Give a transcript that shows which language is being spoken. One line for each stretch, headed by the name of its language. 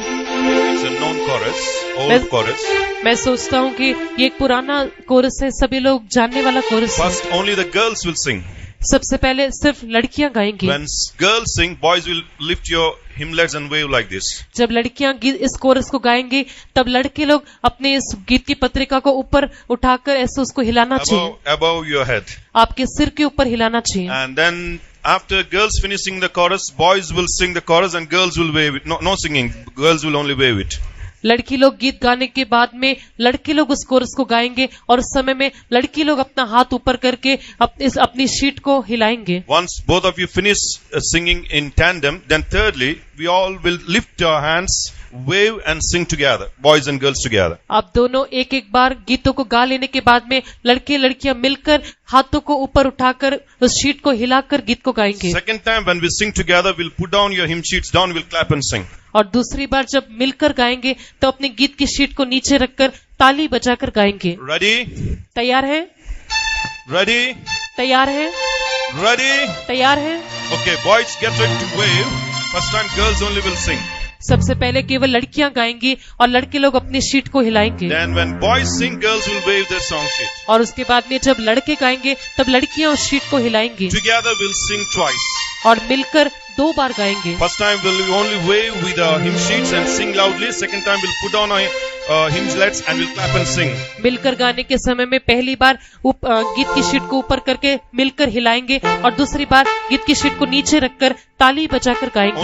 English: It's a known chorus, old chorus.
Hindi: मैं सोचता हूँ कि ये एक पुराना कोरस है, सभी लोग जानने वाला कोरस है।
English: First, only the girls will sing.
Hindi: सबसे पहले सिर्फ लड़कियां गाएंगी।
English: When girls sing, boys will lift your hymnlets and wave like this.
Hindi: जब लड़कियां इस कोरस को गाएंगी, तब लड़के लोग अपने इस गीत की पत्रिका को ऊपर उठाकर ऐसे उसको हिलाना चाहिए,
English: Above your head.
Hindi: आपके सिर के ऊपर हिलाना चाहिए।
English: And then after girls finishing the chorus, boys will sing the chorus and girls will wave it. No singing. Girls will only wave it.
Hindi: लड़की लोग गीत गाने के बाद में लड़के लोग उस कोरस को गाएंगे और उस समय में लड़की लोग अपना हाथ ऊपर करके अपनी शीट को हिलाएंगे।
English: Once both of you finish singing in tandem, then thirdly, we all will lift our hands, wave and sing together, boys and girls together.
Hindi: आप दोनों एक एक बार गीतों को गा लेने के बाद में लड़के लड़कियां मिलकर हाथों को ऊपर उठाकर उस शीट को हिलाकर गीत को गाएंगे।
English: Second time when we sing together, we'll put down your hymn sheets down, we'll clap and sing.
Hindi: और दूसरी बार जब मिलकर गाएंगे तो अपने गीत की शीट को नीचे रखकर ताली बजाकर गाएंगे।
English: Ready?
Hindi: तैयार है?
English: Ready?
Hindi: तैयार है?
English: Ready?
Hindi: तैयार है?
English: Okay, boys get ready to wave. First time girls only will sing.
Hindi: सबसे पहले केवल लड़कियां गाएंगी और लड़के लोग अपनी शीट को हिलाएंगे।
English: Then when boys sing, girls will wave their song sheet.
Hindi: और उसके बाद में जब लड़के गाएंगे तब लड़कियां उस शीट को हिलाएंगी।
English: Together we'll sing twice.
Hindi: और मिलकर 2 बार गाएंगे।
English: First time we'll only wave with our hymn sheets and sing loudly. Second time we'll put down our hymnlets and we'll clap and sing.
Hindi: मिलकर गाने के समय में पहली बार गीत की शीट को ऊपर करके मिलकर हिलाएंगे और दूसरी बार गीत की शीट को नीचे रखकर ताली बजाकर गाएंगे।